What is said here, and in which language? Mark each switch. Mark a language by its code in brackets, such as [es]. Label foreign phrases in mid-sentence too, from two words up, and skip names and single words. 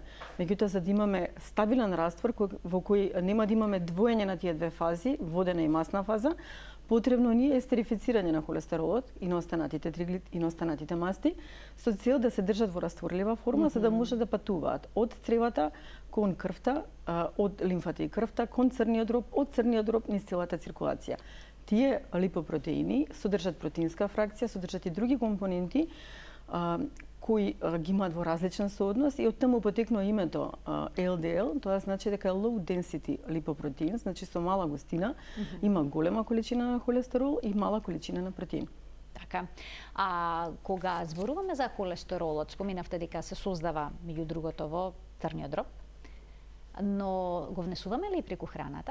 [mk] Меѓутоа, за да имаме стабилен раствор во кој нема да имаме двоење на тие две фази, водена и масна фаза, потребно ни е естерифицирање на холестеролот и на останатите триглицериди и на останатите масти со цел да се држат во растворлива форма, за да може да патуваат од цревата кон крвта, од лимфата и крвта кон црниот дроб, од црниот дроб низ целата циркулација. Тие липопротеини содржат протеинска фракција, содржат и други компоненти кои ги имаат во различен сооднос и од таму потекнува името LDL, тоа значи дека е [en] low density lipoprotein, [mk] значи со мала густина, има голема количина на холестерол и мала количина на протеин. Така. А кога зборуваме за холестеролот, споминавте дека се создава меѓу другото во црниот дроб, но го внесуваме ли преку храната?